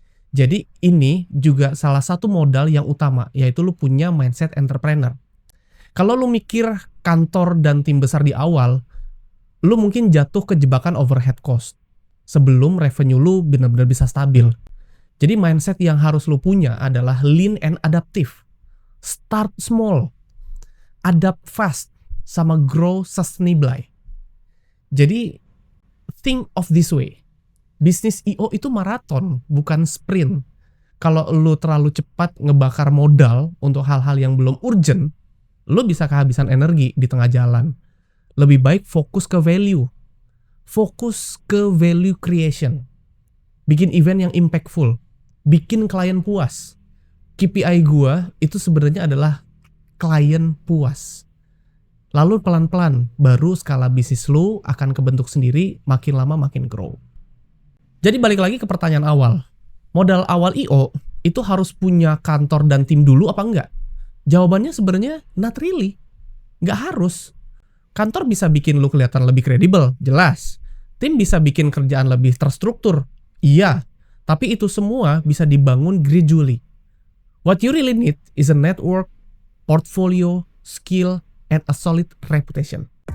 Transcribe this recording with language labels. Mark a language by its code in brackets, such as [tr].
[id] Jadi ini juga salah satu modal yang utama, yaitu lu punya mindset entrepreneur. Kalau lu mikir kantor dan tim besar di awal, lu mungkin jatuh ke jebakan overhead cost sebelum revenue lu benar-benar bisa stabil. Jadi mindset yang harus lu punya adalah [en] lean and adaptive. Start small, adapt fast, [id] sama [en] grow sustainably. [id] Jadi [en] think of this way. [id] Bisnis I.O itu maraton, bukan sprint. Kalau lu terlalu cepat ngebakar modal untuk hal-hal yang belum urgent, lu bisa kehabisan energi di tengah jalan. Lebih baik fokus ke value. Fokus ke value creation. Bikin event yang impactful. Bikin klien puas. KPI gua itu sebenarnya adalah klien puas. Lalu pelan-pelan, baru skala bisnis lu akan kebentuk sendiri, makin lama makin grow. Jadi balik lagi ke pertanyaan awal. Modal awal I.O itu harus punya kantor dan tim dulu apa enggak? Jawabannya sebenarnya [en] not really. [id] Nggak harus. Kantor bisa bikin lu kelihatan lebih kredibel, jelas. Tim bisa bikin kerjaan lebih terstruktur, iya. Tapi itu semua bisa dibangun gradually. [en] What you really need is a network, portfolio, skill, and a solid reputation.